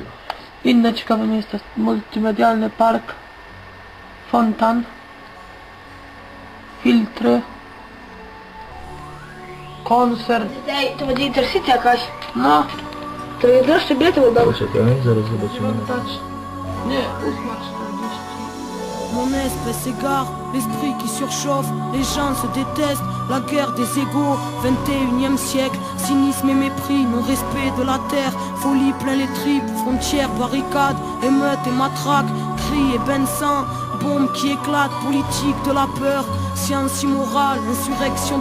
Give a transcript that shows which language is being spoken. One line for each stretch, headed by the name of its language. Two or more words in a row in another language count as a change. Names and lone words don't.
Polish: Inne ciekawe miejsca. Multimedialny park. Fontan. Filtry. Koncert. To będzie Intercity jakaś. No. To najdroższe bilety będą. Poczekaj, zaraz zobaczymy. Nie, 8:40.
French: Mon espèce s'égare, l'esprit qui surchauffe, les gens se détestent, la guerre des égaux, 21e siècle, cynisme et mépris, non-respect de la terre, folie plein les tripes, frontières, barricades, émeutes et matraques, cris et bains de sang, bombes qui éclatent, politique de la peur, science immorale, insurrection